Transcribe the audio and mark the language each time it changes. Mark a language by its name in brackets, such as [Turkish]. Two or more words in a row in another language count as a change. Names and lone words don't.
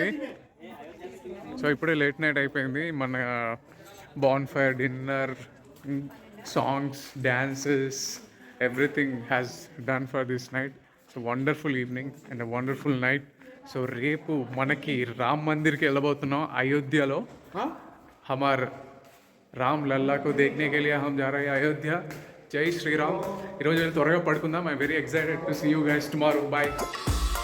[Telugu] సో ఇప్పుడే [English] late night [Telugu] అయిపోయింది. మన [English] bon fire, dinner, songs, dances, Everything has done for this night. So wonderful evening and wonderful night. [Telugu] సో రేపు మనకి రామ్ మందిర్కి వెళ్ళబోతున్నాం అయోధ్యలో. [Hindi] हमार राम लल्ला को देखने के लिए हम जा रहे हैं अयोध्या. जय श्रीराम. [Telugu] ఈరోజు త్వరగా పడుకుందాం. [English] I very excited to see you guys tomorrow. Bye.